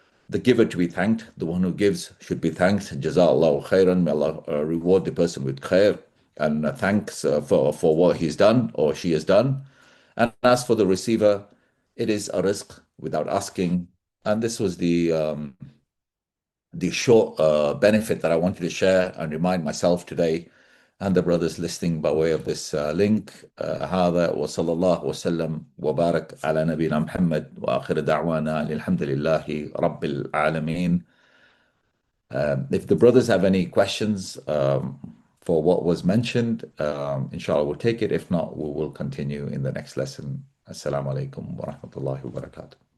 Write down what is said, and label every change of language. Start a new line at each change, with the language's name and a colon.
English: The giver to be thanked, the one who gives should be thanked. Jaza'allahu khairan, may Allah reward the person with khair and thanks for what he's done or she has done. And as for the receiver, it is a rizq without asking. And this was the short benefit that I wanted to share and remind myself today and the brothers listening by way of this link.
Arabic: هذا وصلى الله وسلم وبارك على نبينا محمد وآخر دعوانا الحمد لله رب العالمين.
English: If the brothers have any questions for what was mentioned, inshallah we'll take it. If not, we will continue in the next lesson. Assalamu alaikum wa rahmatullahi wa barakatuh.